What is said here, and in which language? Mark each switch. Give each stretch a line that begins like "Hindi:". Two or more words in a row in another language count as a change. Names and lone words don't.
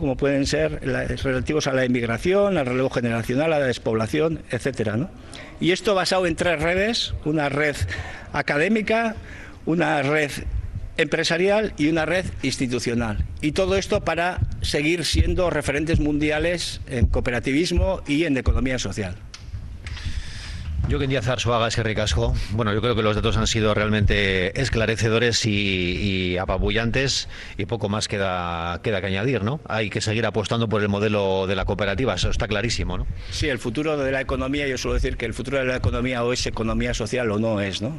Spanish: Como pueden ser relativos a la inmigración, al relevo generacional, a la despoblación, etcétera, ¿no? Y esto basado en tres redes: una red académica, una red empresarial y una red institucional. Y todo esto para seguir siendo referentes mundiales en cooperativismo y en economía social.
Basque: Jokin Díaz Arzuaga, eskerrik asko.
Spanish: Bueno, yo creo que los datos han sido realmente esclarecedores y apabullantes, y poco más queda que añadir, ¿no? Hay que seguir apostando por el modelo de la cooperativa, eso está clarísimo, ¿no? Sí, el futuro de la economía, yo suelo decir que el futuro de la economía o es economía social o no es, ¿no?